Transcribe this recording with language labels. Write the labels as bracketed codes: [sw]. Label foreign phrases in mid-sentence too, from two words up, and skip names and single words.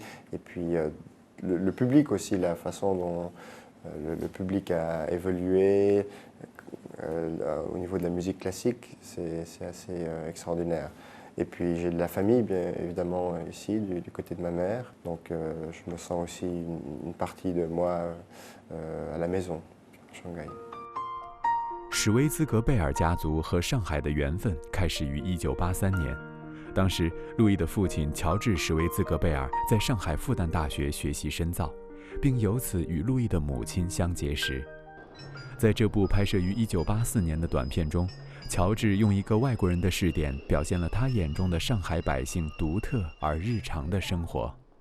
[fr] Et puis le public aussi, la façon dont le public a évolué au niveau de la musique classique, c'est assez extraordinaire. Et puis j'ai de la famille, bien évidemment, ici, du côté de ma mère. Donc je me sens aussi une partie de moi à la maison, à Shanghai. [zh] 史维兹格贝尔家族和上海的缘分开始于1983年。当时，路易的父亲乔治·史维兹格贝尔在上海复旦大学学习深造，并由此与路易的母亲相结识。在这部拍摄于1984年的短片中，乔治用一个外国人的视点表现了他眼中的上海百姓独特而日常的生活。